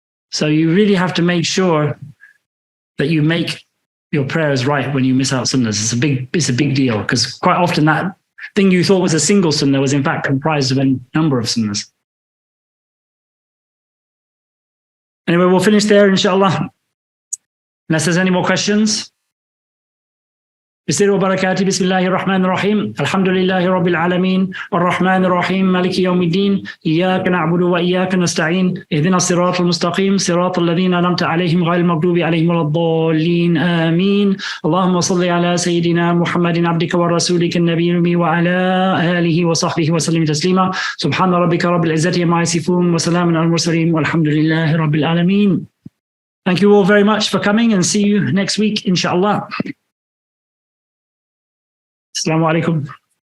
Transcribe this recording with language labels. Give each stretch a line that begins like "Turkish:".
English: So you really have to make sure that you make your prayers right when you miss out sunnahs. It's a big deal, because quite often that thing you thought was a single sunnah was in fact comprised of a number of sunnahs. Anyway, we'll finish there, inshallah. Unless there's any more questions.
Arabic: بسم وبركاته بسم الله الرحمن الرحيم الحمد لله رب العالمين الرحمن الرحيم مالك يوم الدين إياك نعبد وإياك نستعين اهدنا الصراط المستقيم صراط الذين أنعمت عليهم غير المغضوب عليهم ولا الضالين آمين اللهم صل على سيدنا محمد عبدك ورسولك النبي الأمي وعلى آله وصحبه وسلم تسليما سبحان ربك رب العزة عما يصفون وسلام على المرسلين والحمد لله رب العالمين.
English: Thank you all very much for coming, and see you next week, inshallah. Assalamu alaikum.